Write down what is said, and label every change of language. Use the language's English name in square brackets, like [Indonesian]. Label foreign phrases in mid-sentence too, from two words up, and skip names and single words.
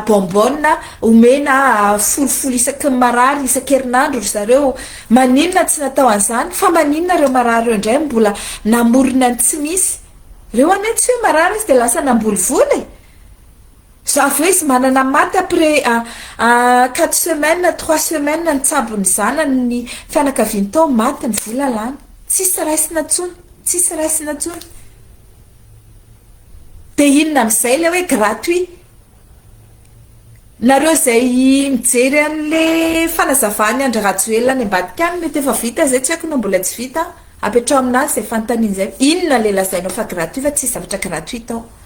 [Malagasy] bonbonne omena folofolo isaky marary isan-kerinandro zareo maninona tsy natao an'izany fa maninona reo marary reo indray mbola namorona ny tsy misy reo ane tsy hoe marary izy de lasa nambolivolo zavy hoe izy manana maty [French] après 4 semaines 3 semaines [Malagasy] ny tsabony zanany ny fianakaviany tao maty ny vola lany tsisy raisina tsony de inona am'izay le hoe gratuit nareo zay mijery an'le fanazavany Andry Rajoelina any ambadika any mety efa vita zay tsy haiko no mbola tsy vita apetrao aminazy zay fanontaniana zay inona le lazainao fa gratuit fa tsy zavatra gratuit tao